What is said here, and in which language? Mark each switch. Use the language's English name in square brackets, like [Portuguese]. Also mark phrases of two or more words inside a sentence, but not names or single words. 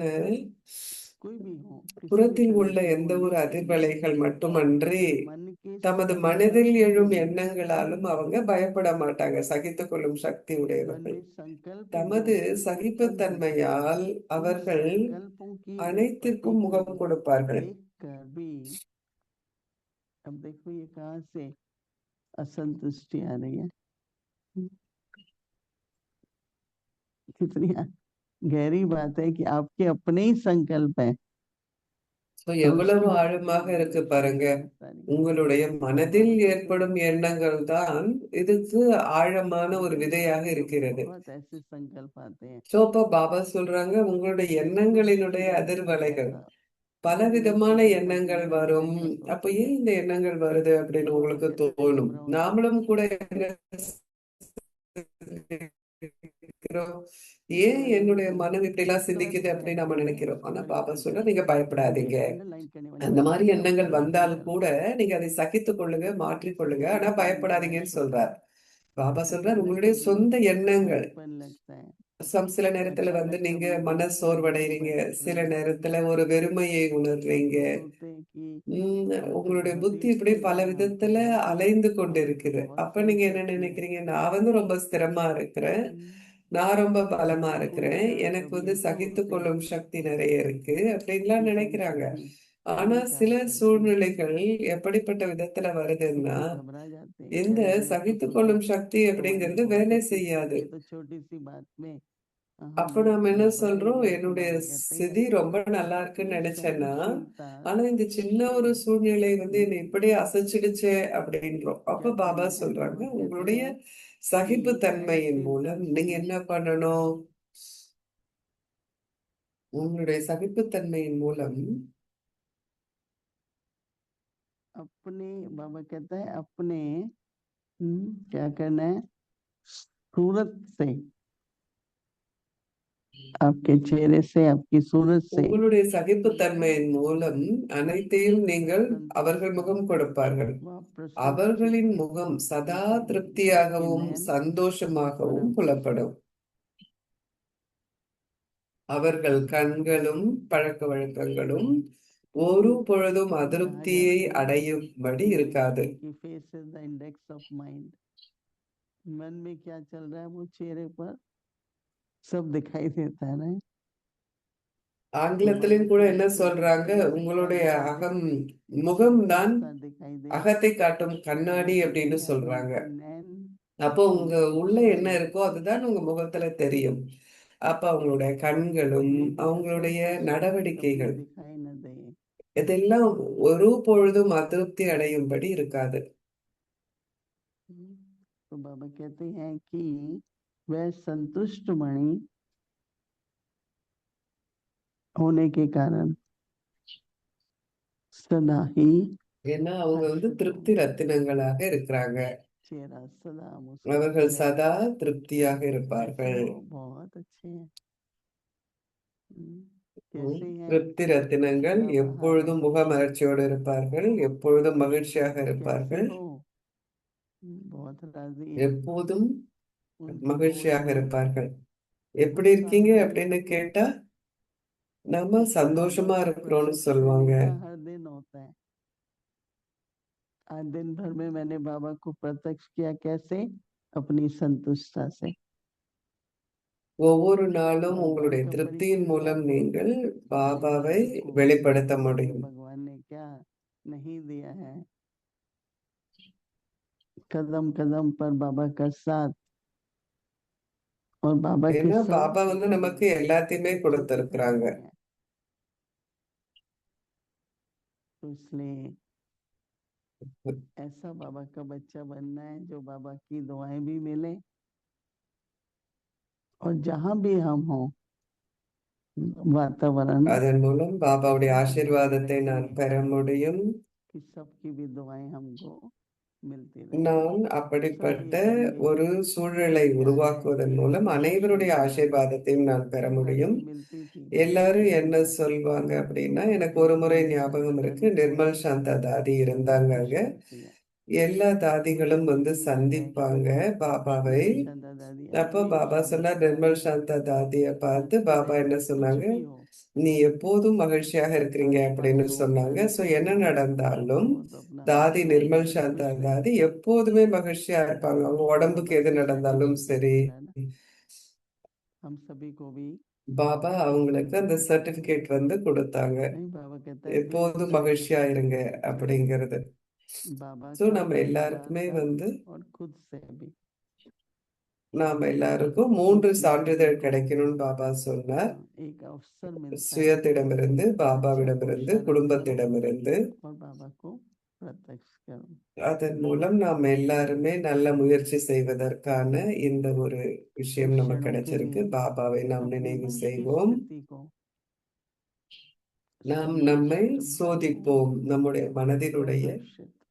[Hindi] कोई भी हो किसी भी [Tamil] புறத்தில் [Hindi] तरह [Tamil] உள்ள [Hindi] की [Tamil] எந்த [Hindi] होने [Tamil] ஒரு [Hindi] चाहिए [Tamil] அதிர்வலைகள் மட்டுமன்றி [Hindi] मन के [Tamil] தமது [Hindi] संकल्प [Tamil] மனதில் [Hindi] से [Tamil] எழும் [Hindi] भी [Tamil] எண்ணங்களாலும் அவங்க பயப்பட மாட்டாங்க. சகித்துக் கொள்ளும் சக்தி [Hindi] मन [Tamil] உடையவர்கள் [Hindi] में संकल्प जो [Tamil] தமது [Hindi] उत्पन्न होते [Tamil] சகிப்புத்தன்மையால் [Hindi] उन [Tamil] அவர்கள் [Hindi] संकल्पों की उत्पत्ति [Tamil] அனைத்திற்கும் [Hindi] को [Tamil] முகம் கொடுப்பார்கள். [Hindi] देख कर भी अब देखो ये कहाँ से असंतुष्टि आ रही है कितनी गहरी बात है कि आपके अपने ही संकल्प है So, और [Tamil] எவ்வளவு [Hindi] उसकी [Tamil] ஆழமாக இருக்கு பாருங்க. [Hindi] सारी [Tamil] உங்களுடைய மனதில் [Hindi] बाबा कहते [Tamil] ஏற்படும் [Hindi] हैं [Tamil] எண்ணங்கள் தான் இதுக்கு ஆழமான ஒரு [Hindi] मन [Tamil] விதையாக [Hindi] में तो [Tamil] இருக்கிறது. [Hindi] बहुत ऐसे संकल्प आते हैं [Tamil] சோ அப்ப பாபா சொல்றாங்க, உங்களுடைய [Hindi] कि [Tamil] எண்ணங்களினுடைய [Hindi] नहीं करना [Tamil] அதிர்வலைகள் [Hindi] ऐसा [Tamil] பலவிதமான [Hindi] किसी को [Tamil] எண்ணங்கள் [Hindi] तकलीफ देना [Tamil] வரும். [Hindi] ऐसा [Tamil] அப்ப [Hindi] सोचते [Tamil] ஏன் [Hindi] हैं [Tamil] இந்த எண்ணங்கள் வருது அப்படின்னு [Hindi] तो बाबा [Tamil] உங்களுக்கு [Hindi] कहते हैं [Tamil] தோணும். [Hindi] घबराओ नहीं [Tamil] நாமளும் கூட என்ன சிந்திக்கிறோம், ஏன் என்னுடைய மனம் இப்படி எல்லாம் [Hindi] तुरंत [Tamil] சிந்திக்குது அப்படின்னு [Hindi] कहते [Tamil] நம்ம [Hindi] हैं [Tamil] நினைக்கிறோம். ஆனா [Hindi] बड़ी [Tamil] பாபா சொல்ற, [Hindi] संतुष्टि [Tamil] நீங்க பயப்படாதீங்க. [Hindi] अंडरलाइन करने वाली [Tamil] அந்த [Hindi] बात [Tamil] மாதிரி [Hindi] है क्या [Tamil] எண்ணங்கள் [Hindi] उसको [Tamil] வந்தால் [Hindi] लेकर [Tamil] கூட நீங்க அதை சகித்துக் கொள்ளுங்க, மாற்றிக்கொள்ளுங்க. ஆனா [Hindi] संकल्प में [Tamil] பயப்படாதீங்கன்னு [Hindi] निराश होता [Tamil] சொல்றார். [Hindi] है [Tamil] பாபா சொல்றார், [Hindi] अचानक [Tamil] உங்களுடைய [Hindi] कभी [Tamil] சொந்த எண்ணங்கள் [Hindi] लड़कपन लगता है [Tamil] சில நேரத்துல [Hindi] अचानक [Tamil] நீங்க [Hindi] कभी [Tamil] மன [Hindi] दुख [Tamil] சோர்வடைறீங்க, [Hindi] भरी [Tamil] சில [Hindi] डिप्रेशन [Tamil] நேரத்துல ஒரு வெறுமையை உணர்றீங்க. [Hindi] सोचते हैं कि तो [Tamil] உங்களுடைய [Hindi] बहुत [Tamil] புத்தி [Hindi] ही [Tamil] இப்படி [Hindi] स्थिर [Tamil] பல [Hindi] है हम तो [Tamil] விதத்துல [Hindi] बहुत [Tamil] அலைந்து கொண்டு [Hindi] हम तो [Tamil] இருக்குது. [Hindi] बहुत [Tamil] அப்ப நீங்க என்ன [Hindi] सहनशक्ति है [Tamil] நினைக்கிறீங்க? நான் ரொம்ப ஸ்திரமா இருக்கிறேன், நான் ரொம்ப பலமா [Hindi] कभी [Tamil] இருக்கிறேன், [Hindi] गुस्सा [Tamil] எனக்கு [Hindi] कभी [Tamil] சகித்து [Hindi] जोर से [Tamil] கொள்ளும் சக்தி நிறைய இருக்கு அப்படின்லாம் [Hindi] कि कभी [Tamil] நினைக்கிறாங்க. [Hindi] कभी [Tamil] ஆனா சில [Hindi] अहंकार करके [Tamil] சூழ்நிலைகள் எப்படிப்பட்ட விதத்துல வருதுன்னா, [Hindi] इससे घबरा जाते हैं [Tamil] இந்த [Hindi] अरे ये तो [Tamil] சகித்து [Hindi] सोचा [Tamil] கொள்ளும் சக்தி [Hindi] हमारी [Tamil] அப்படிங்கிறது [Hindi] बहुत [Tamil] வேலை [Hindi] अच्छी [Tamil] செய்யாது. [Hindi] ये तो छोटी सी बात में हम [Tamil] அப்ப நாம என்ன [Hindi] गड़बड़ा [Tamil] சொல்றோம், [Hindi] लेंगे तो [Tamil] என்னுடைய [Hindi] बाबा कहते हैं [Tamil] ஸ்திதி ரொம்ப நல்லா இருக்குன்னு [Hindi] ये [Tamil] நினைச்சேன்னா, [Hindi] सहनशीलता [Tamil] ஆனா இந்த சின்ன ஒரு சூழ்நிலை என்னை இப்படி அசைச்சிடுச்சே அப்படின்றோம். அப்ப [Hindi] क्या [Tamil] பாபா [Hindi] करना है [Tamil] சொல்றாங்க, [Hindi] बाबा कहते [Tamil] உங்களுடைய [Hindi] हैं [Tamil] சகிப்பு [Hindi] कि [Tamil] தன்மையின் [Hindi] सहनशीलता [Tamil] மூலம் [Hindi] से [Tamil] நீங்க என்ன பண்ணணும்? உங்களுடைய சகிப்புத்தன்மையின் மூலம் [Hindi] अपने बाबा कहता है अपने क्या करना है सूरत से आपके चेहरे से आपकी सूरत से [Tamil] உங்களுடைய சகிப்புத்தன்மையின் மூலம் அனைத்தையும் நீங்கள் அவர்கள் [Hindi] संतुष्टता [Tamil] முகம் கொடுப்பார்கள். [Hindi] वह प्रसन्न [Tamil] அவர்களின் [Hindi] चित्त [Tamil] முகம் சதா [Hindi] दिखेगी आपके [Tamil] திருப்தியாகவும் [Hindi] नयन [Tamil] சந்தோஷமாகவும் [Hindi] परम [Tamil] புலப்படும். அவர்கள் கண்களும் பழக்க வழக்கங்களும் ஒரு பொழுதும் [Hindi] कहा [Tamil] அதிருப்தியை [Hindi] जाता है [Tamil] அடையும்படி [Hindi] कि [Tamil] இருக்காது. [Hindi] कि [English] face is the index of mind. [Hindi] मन में क्या चल रहा है वो चेहरे पर सब दिखाई देता है ना। तो [Tamil] ஆங்கிலத்திலும் [Hindi] बाबा [Tamil] கூட [Hindi] की [Tamil] என்ன [Hindi] बातें [Tamil] சொல்றாங்க, [Hindi] सुनते हैं [Tamil] உங்களுடைய [Hindi] तब जाके [Tamil] அகம் [Hindi] एक [Tamil] முகம்தான் [Hindi] साफ सा दिखाई दे। [Tamil] அகத்தை காட்டும் [Hindi] बाबा [Tamil] கண்ணாடி [Hindi] कहते [Tamil] அப்படின்னு [Hindi] हैं अभी [Tamil] சொல்றாங்க. [Hindi] इनके नैन [Tamil] அப்போ உங்க உள்ள என்ன [Hindi] अच्छे [Tamil] இருக்கோ அதுதான் உங்க முகத்துல தெரியும். அப்ப அவங்களுடைய கண்களும் [Hindi] ये कहते [Tamil] அவங்களுடைய [Hindi] हैं कभी [Tamil] நடவடிக்கைகள் [Hindi] दिखाई न दे। [Tamil] இதெல்லாம் ஒரு பொழுதும் அதிருப்தி அடையும்படி இருக்காது. [Hindi] तो बाबा कहते हैं कि वह संतुष्ट मणि होने के कारण सदा ही [Tamil] ஏன்னா அவங்க [Hindi] हर्षित हो, [Tamil] திருப்தி ரத்தினங்களாக இருக்கிறாங்க. [Hindi] चेहरा सदा [Tamil] அவர்கள் [Hindi] मुस्कुराता [Tamil] சதா [Hindi] रहता है। [Tamil] திருப்தியாக [Hindi] कैसे [Tamil] இருப்பார்கள். [Hindi] हो? बहुत अच्छे हैं। ம், कैसे हैं [Tamil] திருப்தி ரத்தினங்கள் [Hindi] बाबा? [Tamil] எப்பொழுதும் முகமலர்ச்சியோடு இருப்பார்கள், எப்பொழுதும் மகிழ்ச்சியாக [Hindi] कैसे [Tamil] இருப்பார்கள், [Hindi] हो? बहुत राजी हैं। [Tamil] எப்போதும் [Hindi] उनकी [Tamil] மகிழ்ச்சியாக [Hindi] बोली में [Tamil] இருப்பார்கள். எப்படி [Hindi] उत्साह [Tamil] இருக்கீங்க [Hindi] भरी [Tamil] அப்படின்னு [Hindi] होती है। [Tamil] கேட்டா நம்ம [Hindi] बाबा [Tamil] சந்தோஷமா [Hindi] को [Tamil] இருக்கிறோம்னு [Hindi] प्रत्यक्ष [Tamil] சொல்லுவாங்க. [Hindi] करने का हर दिन होता है। आज दिन भर में मैंने बाबा को प्रत्यक्ष किया। कैसे? अपनी संतुष्टता से। [Tamil] ஒவ்வொரு நாளும் [Hindi] बाबा [Tamil] உங்களுடைய [Hindi] का [Tamil] திருப்தியின் [Hindi] परिचय [Tamil] மூலம் [Hindi] हुआ [Tamil] நீங்கள் [Hindi] कि [Tamil] பாபாவை [Hindi] बाबा को [Tamil] வெளிப்படுத்த [Hindi] मुझे [Tamil] முடியும். [Hindi] भगवान ने क्या नहीं दिया है। कदम कदम पर बाबा का साथ और बाबा के [Tamil] ஏன்னா [Hindi] सब [Tamil] பாபா நமக்கு எல்லாத்தையுமே [Hindi] छोटे [Tamil] கொடுத்திருக்கிறாங்க. [Hindi] खजाने हैं। तो इसलिए ऐसा बाबा का बच्चा बनना है जो बाबा की दुआएं भी मिले और जहां भी हम हो वातावरण [Tamil] அதன் மூலம் பாபாவுடைய ஆசீர்வாதத்தை [Hindi] ऐसे [Tamil] நான் பெற முடியும். [Hindi] कि सबकी भी दुआएं हमको मिलती रहे। [Tamil] நான் [Hindi] सब [Tamil] அப்படிப்பட்ட [Hindi] ये कहेंगे [Tamil] ஒரு சூழலை [Hindi] क्या है [Tamil] உருவாக்குவதன் [Hindi] कि [Tamil] மூலம் அனைவருடைய [Hindi] शांति दादी [Tamil] ஆசீர்வாதத்தையும் நான் பெற முடியும். [Hindi] ऐसी मिलती थी। [Tamil] எல்லாரும் என்ன சொல்வாங்க அப்படின்னா, எனக்கு ஒரு முறை ஞாபகம் இருக்கு, நிர்மல் சாந்தா தாதி இருந்தாங்க [Hindi] सबको [Tamil] அங்க. [Hindi] शांति है। [Tamil] எல்லா தாதிகளும் வந்து [Hindi] एक दिन [Tamil] சந்திப்பாங்க பாபாவை. [Hindi] निर्मल शांता दादी [Tamil] அப்போ [Hindi] हमेशा [Tamil] பாபா சொன்னார், நிர்மல் சாந்தா தாதியை பார்த்து [Hindi] हंसते [Tamil] பாபா [Hindi] रहते, [Tamil] என்ன [Hindi] कुछ [Tamil] சொன்னாங்க, [Hindi] भी हो [Tamil] நீ எப்போதும் மகிழ்ச்சியாக இருக்கிறீங்க [Hindi] आसपास [Tamil] அப்படின்னு [Hindi] हो [Tamil] சொன்னாங்க. [Hindi] घर [Tamil] ஸோ [Hindi] पे [Tamil] என்ன [Hindi] हो [Tamil] நடந்தாலும் [Hindi] वो तो अपना [Tamil] தாதி நிர்மல் சாந்தா [Hindi] खुश रहते। [Tamil] தாதி எப்போதுமே மகிழ்ச்சியா இருப்பாங்க. அவங்க [Hindi] तो [Tamil] உடம்புக்கு [Hindi] बाबा [Tamil] எது [Hindi] से [Tamil] நடந்தாலும் [Hindi] सर्टिफिकेट [Tamil] சரி, [Hindi] मिला ना हम सभी को भी। [Tamil] பாபா அவங்களுக்கு அந்த சர்டிபிகேட் வந்து கொடுத்தாங்க, [Hindi] नहीं बाबा कहता है कि [Tamil] எப்போதும் மகிழ்ச்சியா இருங்க அப்படிங்கிறது. [Hindi] बाबा [Tamil] ஸோ [Hindi] का [Tamil] நம்ம [Hindi] परिवार [Tamil] எல்லாருக்குமே [Hindi] का [Tamil] வந்து [Hindi] और खुद से भी [Tamil] நாம எல்லாருக்கும் 3 [Hindi] इसलिए सभी [Tamil] சான்றிதழ் [Hindi] को [Tamil] கிடைக்கணும்னு பாபா சொன்னார். [Hindi] एक अवसर मिलता है [Tamil] சுயத்திடமிருந்து, [Hindi] अच्छा [Tamil] பாபாவிடமிருந்து, [Hindi] पुरुषार्थ करो [Tamil] குடும்பத்திடமிருந்து. [Hindi] और बाबा को प्रत्यक्ष करो। [Tamil] அதன் மூலம் நாம் எல்லாருமே நல்ல முயற்சி செய்வதற்கான இந்த ஒரு விஷயம் [Hindi] कुछ [Tamil] நமக்கு [Hindi] क्षणों के [Tamil] கிடைச்சிருக்கு. [Hindi] लिए [Tamil] பாபாவை நாம் [Hindi] अपने [Tamil] நினைவு [Hindi] मन की [Tamil] செய்வோம். [Hindi] स्थिति को [Tamil] நாம் நம்மை [Hindi] संतुष्ट भाव [Tamil] சோதிப்போம். நம்முடைய மனதினுடைய [Hindi] और हर्षित।